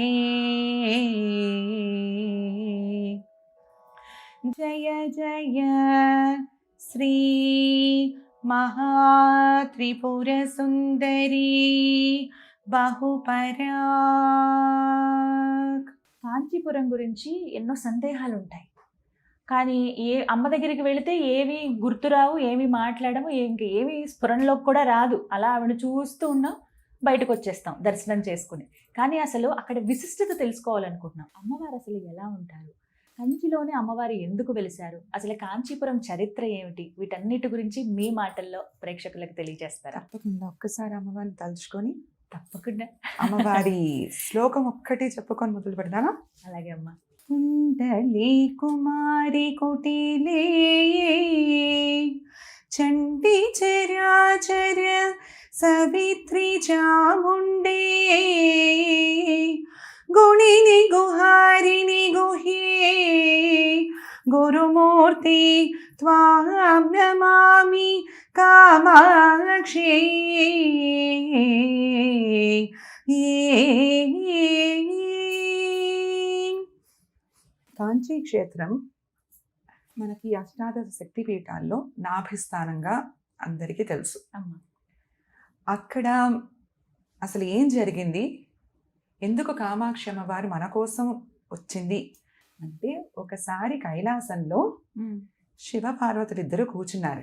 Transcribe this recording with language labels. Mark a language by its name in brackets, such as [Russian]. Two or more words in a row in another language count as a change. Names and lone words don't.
[Sanskrit] जय जय श्री महात्रिपुर सुंदरी बहुपराग [Telugu] కాంచీపురం గురించి ఎన్నో సందేహాలు ఉంటాయి. కానీ అమ్మ దగ్గరికి వెళితే ఏవి గుర్తురావు, ఏమి మాట్లాడము, ఏమి స్ఫురణలోకి కూడా రాదు. అలా ఆవిడ చూస్తూ ఉన్నాం, బయటకు వచ్చేస్తాం దర్శనం చేసుకుని. కానీ అసలు అక్కడ విశిష్టత తెలుసుకోవాలనుకుంటున్నాం. అమ్మవారు అసలు ఎలా ఉంటారు, కంచిలోనే అమ్మవారు ఎందుకు వెలిశారు, అసలు కాంచీపురం చరిత్ర ఏమిటి, వీటన్నిటి గురించి మీ మాటల్లో ప్రేక్షకులకు తెలియజేస్తారా? తప్పకుండా ఒక్కసారి అమ్మవారిని తలుచుకొని తప్పకుండా అమ్మవారి శ్లోకం ఒక్కటి చెప్పుకొని మొదలు పెడతానా? అలాగే అమ్మ. [Sanskrit] कुण्डली कुमारी कुटिले चण्डी चराचर सवित्री चामुण्डे गुणिनि गुहारिणि गुह्ये गुरुमूर्ति त्वां नमामि कामाक्षी [Telugu] కాంచీ క్షేత్రం మనకి అష్టాదశ శక్తిపీఠాల్లో నాభిస్థానంగా అందరికీ తెలుసు. అక్కడ అసలు ఏం జరిగింది, ఎందుకు కామాక్షి అమ్మవారు మన కోసం వచ్చింది అంటే, ఒకసారి కైలాసంలో శివ పార్వతులిద్దరూ కూర్చున్నారట.